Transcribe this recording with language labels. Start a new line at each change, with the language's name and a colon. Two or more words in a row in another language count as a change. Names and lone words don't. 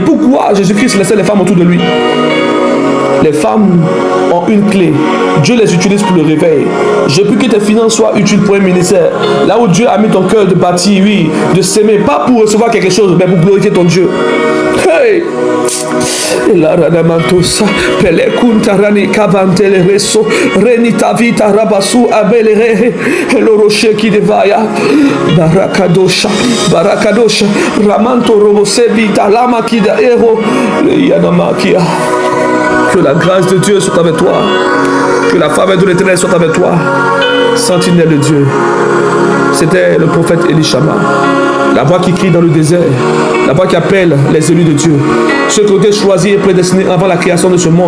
French: Pourquoi Jésus-Christ laissait les femmes autour de lui? Les femmes ont une clé. Dieu les utilise pour le réveil. Je prie que tes finances soient utiles pour un ministère. Là où Dieu a mis ton cœur de bâtir, oui, de s'aimer, pas pour recevoir quelque chose, mais pour glorifier ton Dieu. Hey! La ranamantosa, pele kuntarani kavantele reso, renita vita rabasu abelere, el rocher qui devaya, barakadosha, barakadosha, ramanto robose vita lama qui da ero, yanamakia. Que la grâce de Dieu soit avec toi. Que la faveur de l'Éternel soit avec toi. Sentinelle de Dieu. C'était le prophète Élishama. La voix qui crie dans le désert. La voix qui appelle les élus de Dieu. Ceux qui ont été choisis et prédestinés avant la création de ce monde.